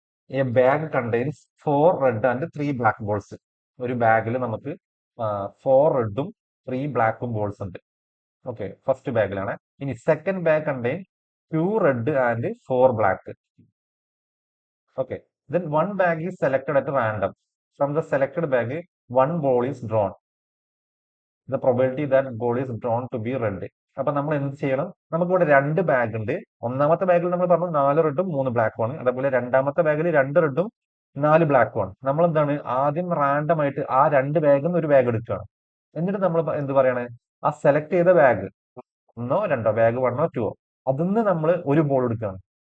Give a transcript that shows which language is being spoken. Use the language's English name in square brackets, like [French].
[English] A bag contains 4 red and 3 black balls. [Malayalam] ഒരു ബാഗിൽ നമുക്ക് 4 റെഡും 3 ബ്ലാക്കും ബോൾസ് ഉണ്ട്. Okay, first ബാഗിലാണ്. ഇനി [English] Second bag contain 2 red and 4 black. Okay, then one bag is selected at random. From the selected bag, one ball is drawn. The probability that ball is drawn to be red. [Malayalam] അപ്പൊ നമ്മൾ എന്ത് ചെയ്യണം? നമുക്കിവിടെ 2 bag ഉണ്ട്. ഒന്നാമത്തെ ബാഗിൽ നമ്മൾ പറഞ്ഞു 4 റെഡും 3 ബ്ലാക്കും ആണ്. അതേപോലെ രണ്ടാമത്തെ ബാഗിൽ 2 റെഡും 4 ബ്ലാക്കും ആണ്. നമ്മൾ എന്താണ് ആദ്യം റാൻഡം ആയിട്ട് ആ 2 ബാഗിൽ നിന്ന് ഒരു ബാഗ് എടുക്കുകയാണ്. എന്നിട്ട് നമ്മൾ എന്ത് പറയണേ? ആ സെലക്ട് ചെയ്ത ബാഗ് 1, 2 ബാഗ് 1, 2 അതിന്ന് നമ്മൾ ഒരു ബോൾ എടുക്കുകയാണ്.